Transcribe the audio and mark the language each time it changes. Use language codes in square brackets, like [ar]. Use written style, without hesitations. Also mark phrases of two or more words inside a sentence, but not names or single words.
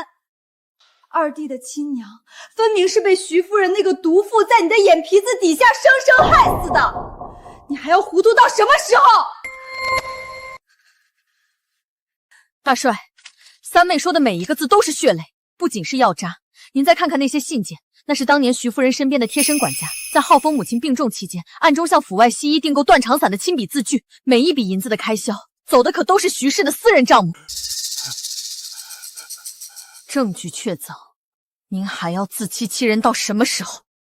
[zh] 二弟的親娘分明是被徐夫人那個毒婦在你的眼皮子底下生生害死的，你還要糊塗到什麼時候？大帥，三妹說的每一個字都是血淚。不僅是藥渣，您再看看那些信件，那是當年徐夫人身邊的貼身管家，在浩峰母親病重期間，暗中向府外西醫訂購斷腸散的親筆字據，每一筆銀子的開銷，走的可都是徐氏的私人賬目。證據確鑿，您還要自欺欺人到什麼時候？